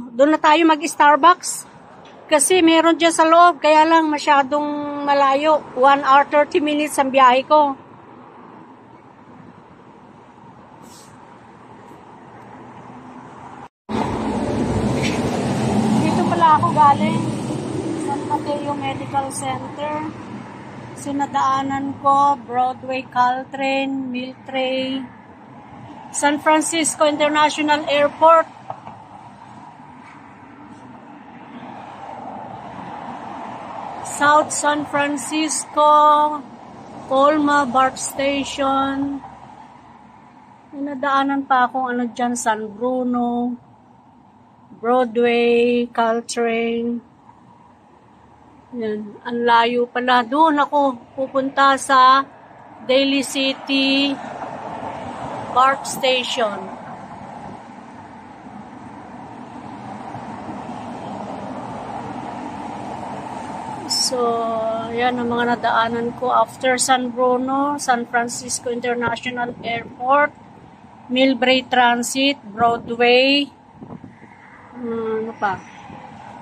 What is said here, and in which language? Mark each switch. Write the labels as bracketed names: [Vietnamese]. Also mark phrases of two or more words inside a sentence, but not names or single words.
[Filipino] Doon na tayo mag-Starbucks. Kasi meron dyan sa loob, kaya lang masyadong malayo. [English] 1 hour 30 minutes [Filipino] ang biyahe ko. Ako galing San Mateo Medical Center. Sinadaanan ko Broadway, Caltrain, Miltray, San Francisco International Airport. South San Francisco, Colma BART Station. Sinadaanan pa akong dyan, San Bruno, Broadway, Caltrain. Yan. Ang layo pala. Doon ako pupunta sa Daly City BART Station. So, yan ang mga nadaanan ko after San Bruno, San Francisco International Airport, Millbrae Transit, Broadway, ano pa?